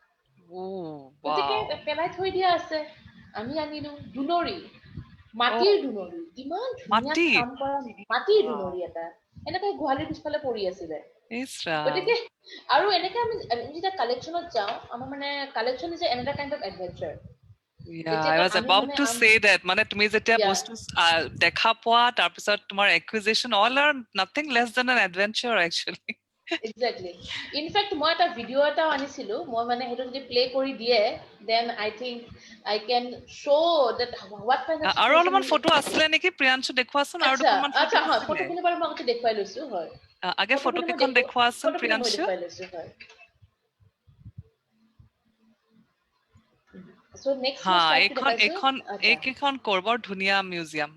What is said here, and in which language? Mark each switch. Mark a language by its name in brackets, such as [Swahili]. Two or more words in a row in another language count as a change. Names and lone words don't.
[Assamese] গতিকে পেলাই থৈ দিয়া আছে আমি আনিলো দুলৰি মাটিৰ দুলৰি ইমান ধুনীয়া কাম কৰা মাটিৰ দুলৰি এটা এনেকে গোহালিৰ পিছফালে পৰি আছিলে গতিকে আৰু এনেকে আমি যেতিয়া কালেকশ্যনত যাওঁ আমাৰ মানে [English] collection is another kind of adventure I was about to say that [Assamese] মানে তুমি যেতিয়া বস্তু দেখা পোৱা তাৰপিছত তোমাৰ [English] acquisition all are nothing less than an adventure actually Exactly. In fact, [Assamese] মই এটা ভিডিঅ' এটাও আনিছিলো মই মানে সেইটো যদি প্লে কৰি দিয়ে [English] then I think I can show that what kind of [Assamese] আৰু [English] situation [Assamese] অলপমান ফটো আছিলে নেকি প্ৰিয়াঞ্চু দেখুৱাচোন আৰু দুখনমান ফটো হয় আছিলে ফটোখিনি বাৰু মই আগতে দেখুৱাই লৈছো হয় আগে ফটো কেইখন দেখুৱাচোন ফটোখিনি মই প্ৰিয়াঞ্চু দেখুৱাই লৈছো হয় [English] So next [Assamese] হা [English] slide [Assamese] এইকেইখন কৰবৰ ধুনীয়া মিউজিয়াম